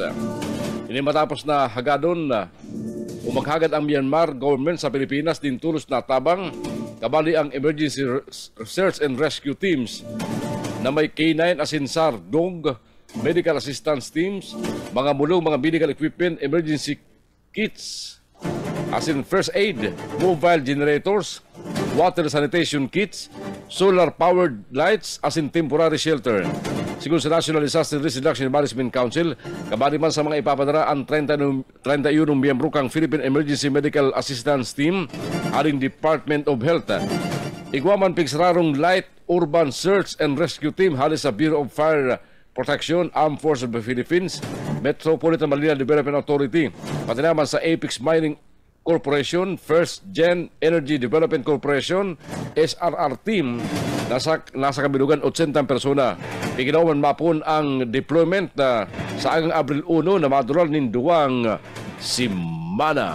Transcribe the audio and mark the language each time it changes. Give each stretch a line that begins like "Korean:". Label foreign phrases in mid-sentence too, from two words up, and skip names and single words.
Bikol: Ini matapos na hagadon umaghagad ang Myanmar government sa Pilipinas din tulos na tabang kabali ang
English: emergency search and rescue teams
Bikol: na may K9 asin SAR, dog,
English: medical assistance teams,
Bikol: mga mulong, mga
English: medical equipment, emergency kits, as in first aid, mobile generators, water sanitation kits, solar-powered lights, as in temporary shelter.
Bikol: Sigun sa National Disaster Risk Reduction and Management Council, kabali man sa mga ipapadara ang 31 miyembro kang Philippine Emergency Medical Assistance Team, aling Department of Health. Igwaman pigsararong
English: light urban search and rescue team
Bikol: halis sa Bureau of Fire Protection, Armed Forces of the Philippines, Metropolitan Manila Development Authority, pati naman sa Apex Mining Corporation, First Gen Energy Development Corporation, SRR Team, nasa kabilugan 80 persona. Iginawan mapun ang deployment sa agang Abril 1 na madural nin duwang simana.